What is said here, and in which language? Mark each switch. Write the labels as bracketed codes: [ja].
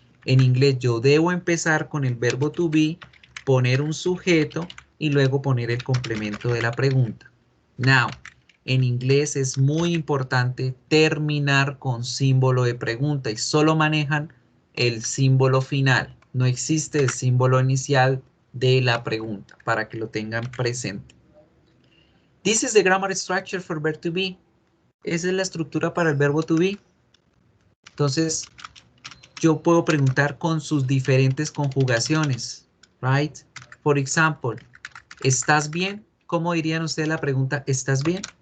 [es] En inglés yo debo empezar con el verbo to be, poner un sujeto y luego poner el complemento de la pregunta. Now, en inglés es muy importante terminar con símbolo de pregunta y solo manejan el símbolo final. No existe el símbolo inicial de la pregunta para que lo tengan presente. [en] This is the grammar structure for verb to be. [es] Esa es la estructura para el verbo to be. Entonces, yo puedo preguntar con sus diferentes conjugaciones. Right? [en] For example, [es] ¿estás bien? ¿Cómo dirían ustedes la pregunta? ¿Estás bien?